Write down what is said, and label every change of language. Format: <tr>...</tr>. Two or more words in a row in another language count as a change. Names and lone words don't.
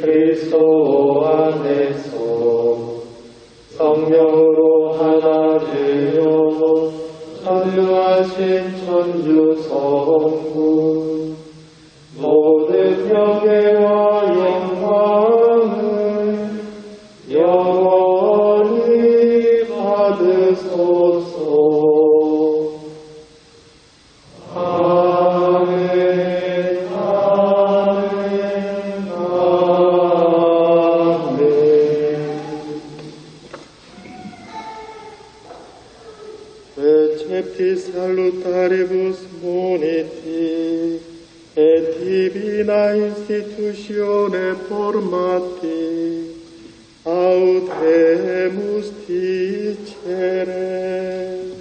<ko>그리스도 안에서 성령으로 하나 되어 전능하신 천주 성부 모든 명예와 영광을 영원히 받으소서. 아멘, 아멘, 아멘.</ko> <la>Recepti salutaribus moniti, et divina institutione formati, audemus dicere.</la>